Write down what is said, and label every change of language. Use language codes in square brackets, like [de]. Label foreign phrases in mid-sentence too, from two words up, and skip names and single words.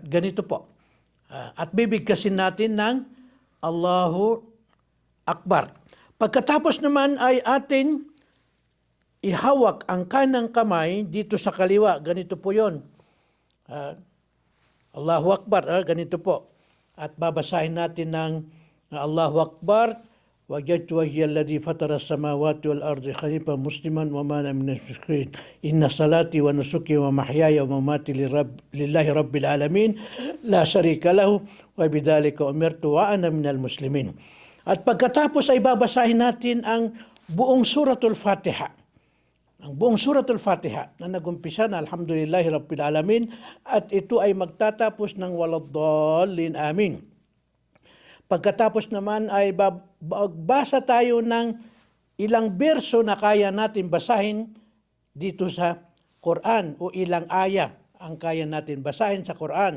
[tl] Ganito po. At bibigkasin natin ng [ar] الله أكبر. [tl] Pagkatapos naman ay ating ihawak ang kanang kamay dito sa kaliwa. Ganito po yun. [ar] الله أكبر. [tl] Ganito po. At babasahin natin ng [ar] الله أكبر. وَجَدْتُ وَجْهِيَ الَّذِي فَطَرَ السَّمَاوَاتِ وَالْأَرْضِ حَنِيفًا مُسْلِمًا وَمَا أَنَا مِنَ الْمُشْرِكِينَ إِنَّ صَلَاتِي وَنُسُكِي وَمَحْيَايَ وَمَمَاتِي لِلَّهِ رَبِّ الْعَالَمِينَ لَا شَرِيكَ لَهُ وَبِذَلِكَ أُمِرْتُ وَأَنَا مِنَ الْمُسْلِمِينَ. [tl] At pagkatapos ay babasahin natin ang buong Suratul Fatiha. Ang buong Suratul Fatiha na nagumpisa na [ar] الحمد لله رب العالمين [tl] at ito ay magtatapos ng [ar] ولا الضالين آمين. [tl] Pagkatapos naman ay magbasa tayo ng ilang berso na kaya natin basahin dito sa Quran o ilang aya ang kaya natin basahin sa Quran.